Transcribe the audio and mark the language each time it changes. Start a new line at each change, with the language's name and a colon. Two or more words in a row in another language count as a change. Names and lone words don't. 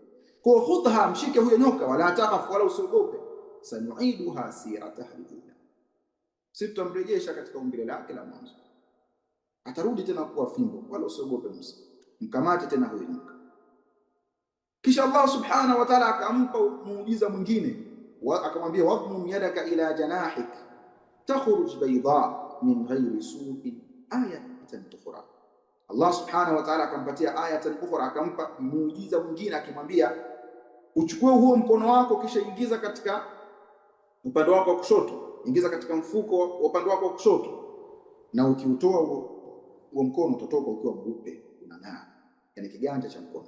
Swahili: Kwa khudha, mshike huyo nyoka,
Arabic: ولا تخف,
Swahili: wala usiogope,
Arabic: سنعيدها سيرتها الأولى,
Swahili: sisi tutamrejesha katika umbile lake la mwanzo, atarudi tena kuwa fimbo, wala usiogope Musa, mkamate tena huyo nyoka. Kisha Allah
Arabic: سبحانه وتعالى
Swahili: akampa muujiza mwingine, akamwambia
Arabic: واضمم يدك إلى جناحك تخرج بيضاء من غير سوء آية أخرى.
Swahili: Allah
Arabic: سبحانه وتعالى
Swahili: akampatia
Arabic: آية أخرى,
Swahili: akampa muujiza mwingine akimwambia uchukue huo mkono wako, kisha ingiza katika upande wako wa kushoto, ingiza katika mfuko wa upande wako wa kushoto, na ukiutoa huo mkono utatoka ukiwa mweupe unang'aa, yani kiganja cha mkono.